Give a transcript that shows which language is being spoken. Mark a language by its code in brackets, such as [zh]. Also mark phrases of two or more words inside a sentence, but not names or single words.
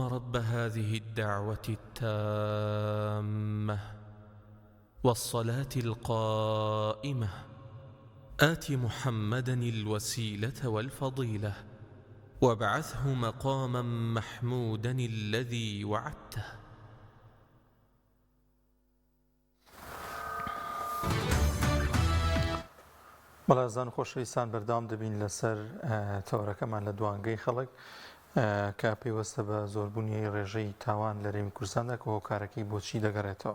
[ar] رب هذه الدعوة التامة والصلاة القائمة آت محمدا الوسيلة والفضيلة وابعثه مقاما محمودا الذي وعدته [ckb] بەڵێزان و خۆشەویستان بەردەوام دەبین لەسەر تەورەکەمان لە دوانگەی خەڵک کە پێوەستە بە زۆربوونی ڕێژەی تاوان لە هەرێمی کوردستاندا کە هۆکارەکەی بۆچی دەگەڕێتەوە.